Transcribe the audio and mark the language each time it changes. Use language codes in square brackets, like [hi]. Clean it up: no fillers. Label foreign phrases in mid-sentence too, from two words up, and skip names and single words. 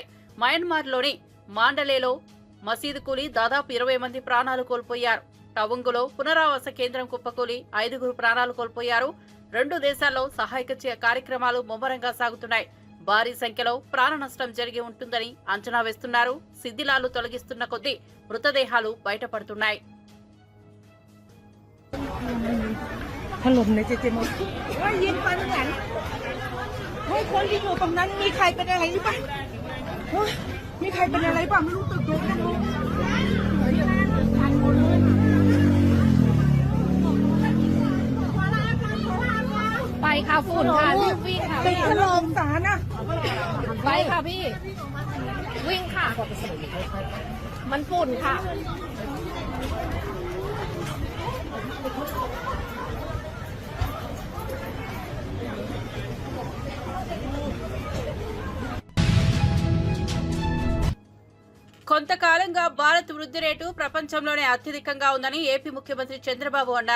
[te] మయన్మార్లోని మాండలేలో మసీదు కూలి దాదాపు 20 మంది ప్రాణాలు కోల్పోయారు. టవుంగులో పునరావాస కేంద్రం కుప్పకూలి 5 ప్రాణాలు కోల్పోయారు. 2 దేశాల్లో సహాయక కార్యక్రమాలు ముమ్మరంగా సాగుతున్నాయి. భారీ సంఖ్యలో ప్రాణ నష్టం జరిగి ఉంటుందని అంచనా వేస్తున్నారు. శిథిలాలు తొలగిస్తున్న కొద్దీ మృతదేహాలు బయటపడుతున్నాయి. [th] ถล่มในเจเจมส์ว่ายิงฟันกันเฮ้ยคนที่อยู่ตรงนั้นมีใครเป็นอะไรหรือเปล่ามีใครเป็นอะไรเปล่าไม่รู้ตึกเยอะจังเลย ไปค่ะฝุ่นค่ะรีบวิ่งค่ะ ตึกถล่มสารนะ ไปค่ะพี่วิ่งค่ะมันฝุ่นค่ะ [te] కొంతకాలంగా భారత్ వృద్ధి రేటు ప్రపంచంలోనే అత్యధికంగా ఉందని ఏపీ ముఖ్యమంత్రి చంద్రబాబు అన్నారు.